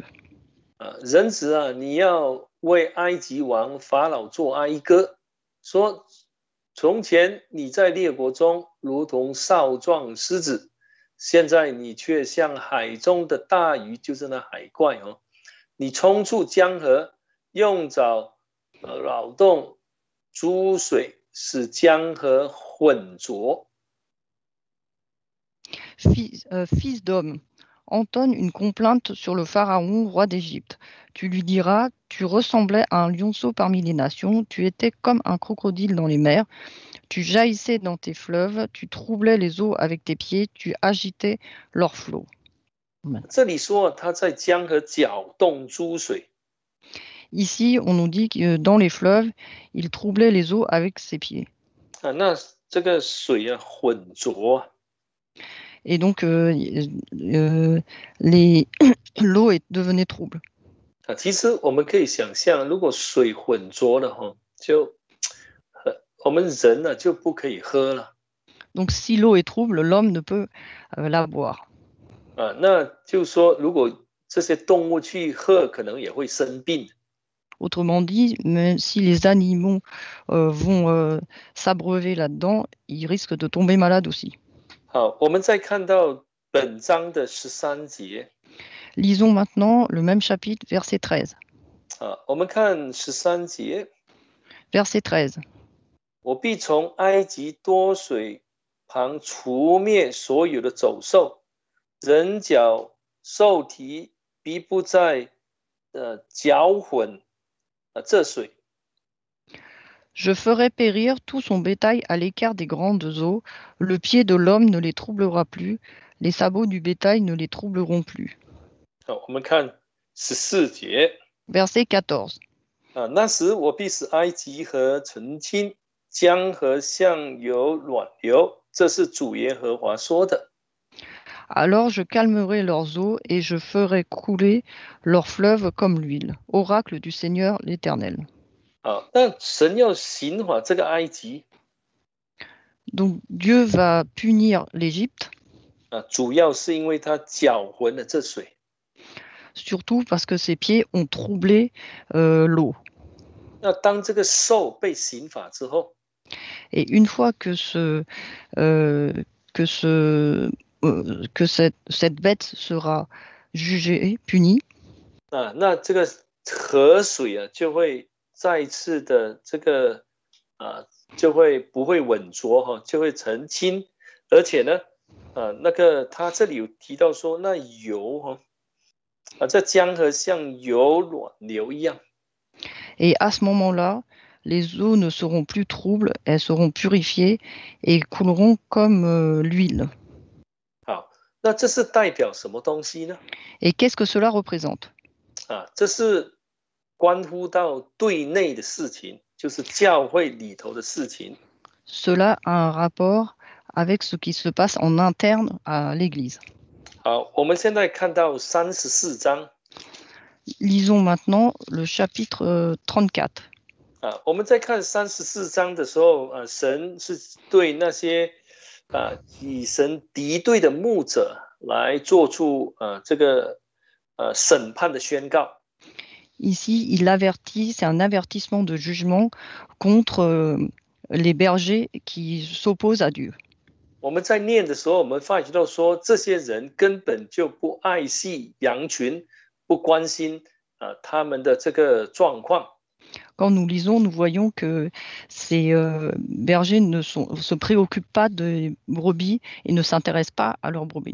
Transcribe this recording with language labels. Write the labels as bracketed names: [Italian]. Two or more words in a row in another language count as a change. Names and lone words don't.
[Chinese] 人子你要为埃及王法老做哀歌，说从前你在列国中如同少壮狮子，现在你却像海中的大鱼，就是那海怪你冲出江河，用爪扰动诸水，使江河浑浊。 [French] Fils d'homme, entonne une complainte sur le Pharaon, roi d'Égypte. Tu lui diras, tu ressemblais à un lionceau parmi les nations, tu étais comme un crocodile dans les mers, tu jaillissais dans tes fleuves, tu troublais les eaux avec tes pieds, tu agitais leurs flots. [Chinese] 这里说他在江河搅动诸水。 [French] Ici, on nous dit que dans les fleuves, il troublait les eaux avec ses pieds. [Chinese] 那这个水浑浊。 [French] Et donc, l'eau devenait trouble. [Chinese] 其实我们可以想象，如果水浑浊了就我们人就不可以喝了。 [French] Donc, si l'eau est trouble, l'homme ne peut la boire. [Chinese] 那就是说，如果这些动物去喝，可能也会生病。 [French] Autrement dit, même si les animaux vont s'abreuver là-dedans, ils risquent de tomber malades aussi. [Chinese] 好，我们再看到本章的13节。 [French] Lisons maintenant le même chapitre, verset 13. [Chinese] 我们看13节。 [French] Verset 13. [Chinese] 我必从埃及多水旁除灭所有的走兽，人脚兽蹄必不再搅混这水。 [French] Je ferai périr tout son bétail à l'écart des grandes eaux. Le pied de l'homme ne les troublera plus. Les sabots du bétail ne les troubleront plus. [Chinese] 我们看14节。 [French] Verset 14. [Chinese] 那时我必使埃及河澄清，江河向有暖流。这是主耶和华说的。 [French] Alors je calmerai leurs eaux et je ferai couler leurs fleuves comme l'huile. Oracle du Seigneur l'Éternel. [Chinese] 那神要刑罚这个埃及。 [French] Donc Dieu va punir l'Égypte. [Chinese] 主要是因为他搅浑了这水。 [French] Surtout parce que ses pieds ont troublé l'eau. [Chinese] 那当这个兽被刑罚之后， [French] Et une fois que cette bête sera jugée, punie, [Chinese] 那这个河水就会再次的这个就会不会稳浊就会澄清，而且呢，那个他这里有提到说，那油这江河像有暖流一样。 [French] Et à ce moment-là, les eaux ne seront plus troubles, elles seront purifiées et couleront comme l'huile. [Chinese] 好，那这是代表什么东西呢？ [French] Et qu'est-ce que cela représente? [Chinese] 这是关乎到对内的事情，就是教会里头的事情。 [French] Cela a un rapport avec ce qui se passe en interne à l'Église. [Chinese] 好，我们现在看到34章。 [French] Lisons maintenant le chapitre 34. [Chinese] 我们在看34章的时候，神是对那些与神敌对的牧者来做出这个审判的宣告。 [French] Ici, il avertit, c'est un avertissement de jugement contre les bergers qui s'opposent à Dieu. [Chinese] 我们在念的时候，我们发觉到说，这些人根本就不爱惜羊群，不关心他们的这个状况。 [French] Quand nous lisons, nous voyons que ces bergers se préoccupent pas des brebis et ne s'intéressent pas à leurs brebis.